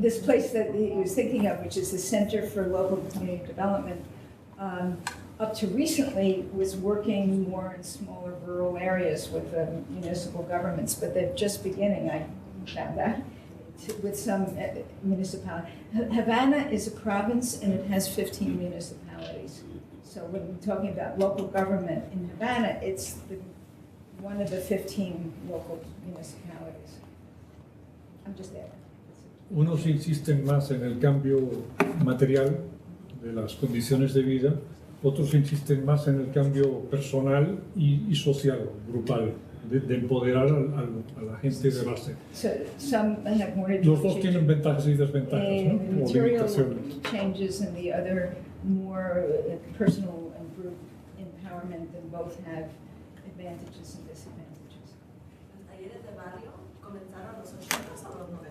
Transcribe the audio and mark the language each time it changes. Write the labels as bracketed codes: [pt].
[en] This place that he was thinking of, which is the Center for Local Community Development, up to recently was working more in smaller rural areas with municipal governments, but they're just beginning, I found out, with some municipalities. Havana is a province and it has 15 municipalities. So when we're talking about local government in Havana, it's one of the 15 local municipalities. I'm just there. [es] Unos insisten más en el cambio material de las condiciones de vida, otros insisten más en el cambio personal y social, grupal, de empoderar a la gente de base. [en] So some have more to [es] Los dos tienen ventajas y desventajas, ¿no? O [en] material [es] limitaciones. [en] changes and the other more personal and group empowerment, and both have advantages and disadvantages. [es] ¿Los talleres de barrio comenzaron a los 80 o los